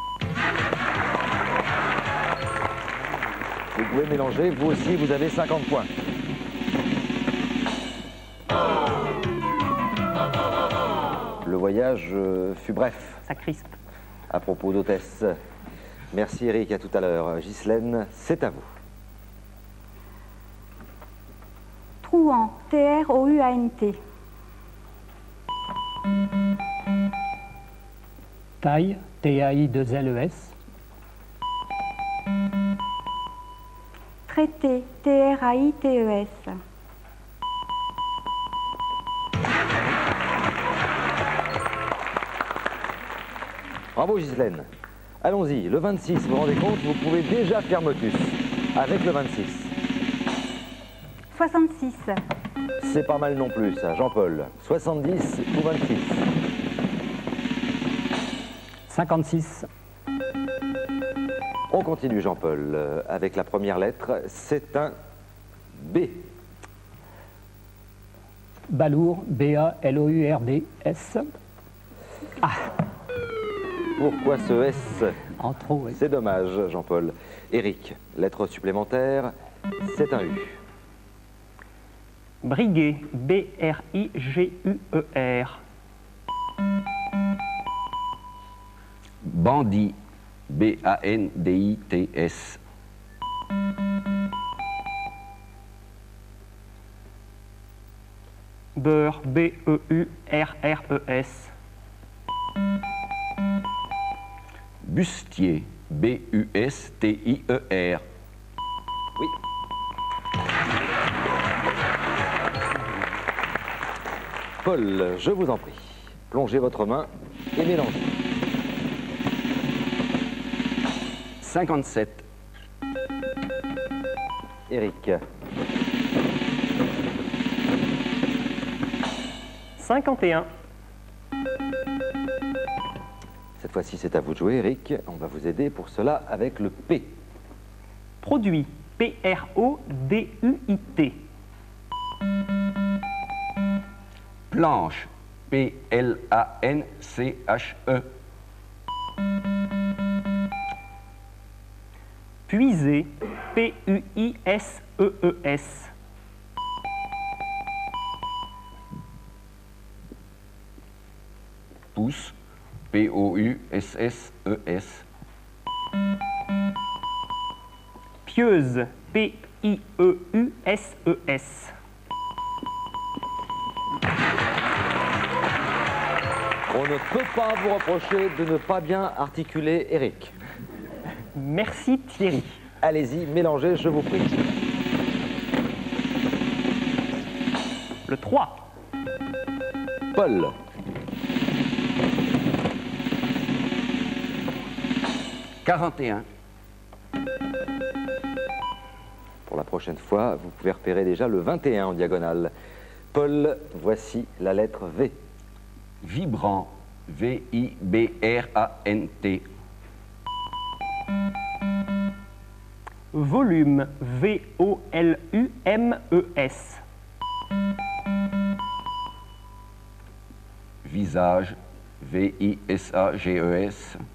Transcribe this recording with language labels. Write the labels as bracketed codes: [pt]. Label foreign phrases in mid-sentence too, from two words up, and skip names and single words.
[fr] Vous pouvez mélanger, vous aussi, vous avez 50 points. Le voyage fut bref. Ça crispe. À propos d'hôtesse. Merci Eric, à tout à l'heure. Ghislaine, c'est à vous. Trouan, T-R-O-U-A-N-T. Taille, T-A-I-2-L-E-S. Traité, T-R-A-I-T-E-S. Bravo Ghislaine. Allons-y, le 26, vous vous rendez compte, vous pouvez déjà faire motus avec le 26. 66. C'est pas mal non plus ça, Jean-Paul. 70 ou 26. 56. On continue Jean-Paul avec la première lettre, c'est un B. Balourd, B-A-L-O-U-R-D-S. Pourquoi ce S? En trop, oui. C'est dommage Jean-Paul. Eric, lettre supplémentaire, c'est un U. Briguer, B-R-I-G-U-E-R. Bandit, B-A-N-D-I-T-S. Beurre, B-E-U-R-R-E-S. Bustier, B-U-S-T-I-E-R. Oui. Paul, je vous en prie, plongez votre main et mélangez. 57. Eric, 51. cette fois-ci c'est à vous de jouer Eric. On va vous aider pour cela avec le P. Produit, P-R-O-D-U-I-T. Planche, P-L-A-N-C-H-E. Puiser, P-U-I-S-E-E-S. Pousse, P-O-U-S-S-E-S. Pieuse, P-I-E-U-S-E-S. On ne peut pas vous reprocher de ne pas bien articuler Eric. Merci Thierry. Allez-y, mélangez, je vous prie. Le 3. Paul, « 41. pour la prochaine fois, vous pouvez repérer déjà le 21 en diagonale. Paul, voici la lettre V. Vibrant, V-I-B-R-A-N-T. Volume, V-O-L-U-M-E-S. Visage, V-I-S-A-G-E-S.